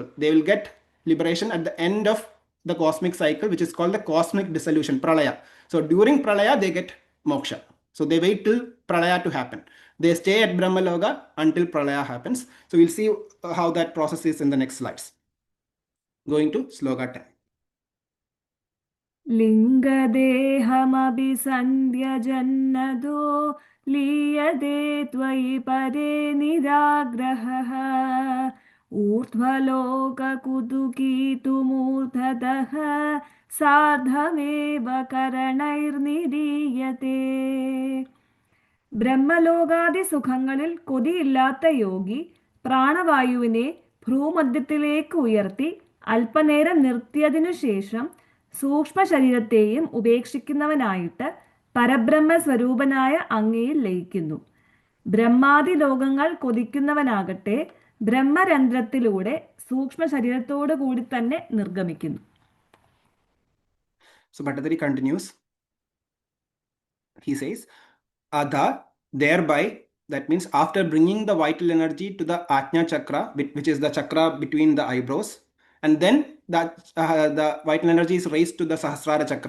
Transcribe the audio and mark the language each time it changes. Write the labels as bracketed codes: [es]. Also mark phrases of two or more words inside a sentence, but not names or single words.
[en] They will get liberation at the end of the cosmic cycle, which is called the cosmic dissolution, Pralaya. So during Pralaya, they get moksha. So they wait till Pralaya to happen. They stay at Brahmaloka until Pralaya happens. So we'll see how that process is in the next slides. Going to Sloka 10. [sa] लिङ्गदेहमभिसन्ध्यजन्नदो लीयते त्वयि परे निराग्रहः ऊर्ध्वलोककुतुकीतुमूर्धतः सार्धमेव करणैर्निरीयते. [ml] ബ്രഹ്മലോകാദി സുഖങ്ങളിൽ കൊതിയില്ലാത്ത യോഗി പ്രാണവായുവിനെ ഭ്രൂമധ്യത്തിലേക്ക് ഉയർത്തി അല്പനേരം നിർത്തിയതിനു ശേഷം സൂക്ഷ്മ ശരീരത്തെയും ഉപേക്ഷിക്കുന്നവനായിട്ട് പരബ്രഹ്മ സ്വരൂപനായ അങ്ങയിൽ ലയിക്കുന്നു. ബ്രഹ്മാദി ലോകങ്ങൾ കൊതിക്കുന്നവനാകട്ടെ ബ്രഹ്മരന്ധ്രത്തിലൂടെ സൂക്ഷ്മ ശരീരത്തോടു കൂടി തന്നെ നിർഗമിക്കുന്നു. [en] So Bhattathiri continues. He says, Adha, thereby, that means after bringing the vital energy to the Ajna chakra, which is the chakra between the eyebrows, and then that the vital energy is raised to the Sahasrara chakra.